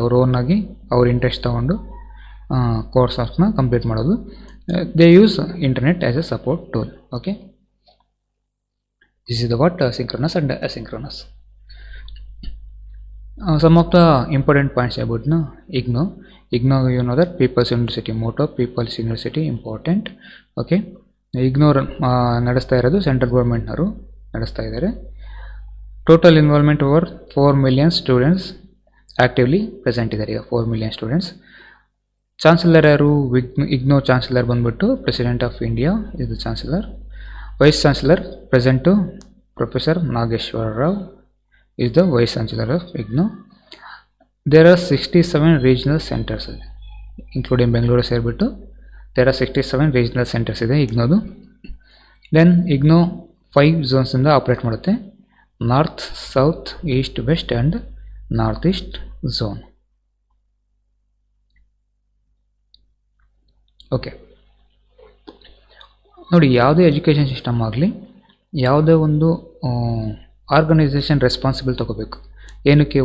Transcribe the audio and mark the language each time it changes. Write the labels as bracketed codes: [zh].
[kn] ಅವ್ರ ಓನಾಗಿ ಅವ್ರ ಇಂಟ್ರೆಸ್ಟ್ ತೊಗೊಂಡು ಕೋರ್ಸ್ ವರ್ಕ್ನ ಕಂಪ್ಲೀಟ್ ಮಾಡೋದು. [en] They use internet as A support tool. Okay, this is the what synchronous and asynchronous. Some of the important points about IGNOU, you know that People's University motto, People's University important. Okay, [kn] ignore ನಡೆಸ್ತಾ ಇರೋದು central ಗೌರ್ಮೆಂಟ್ನವರು ನಡೆಸ್ತಾ ಇದ್ದಾರೆ. [en] Total involvement over 4 million students actively present ಇದ್ದಾರೆ. ಈಗ 4 million students. [kn] Chancellor ಯಾರು? [en] IGNOU chancellor ಬಂದ್ಬಿಟ್ಟು president of India is the chancellor. Vice chancellor present professor Nageshwara Rao is the vice chancellor of IGNOU. There are 67 regional centers including Bangalore ಸೇರಿಬಿಟ್ಟು there are 67 regional centers ಇದೆ IGNOದು. Then IGNOU 5 zones ಇಂದ operate ಮಾಡುತ್ತೆ. North, south, east, west and north east zone. [kn] Okay, ನೋಡಿ, ಯಾವುದೇ education system ಆಗಲಿ, ಯಾವುದೇ ಒಂದು organisation responsible ತೊಗೋಬೇಕು. ಏನಕ್ಕೆ?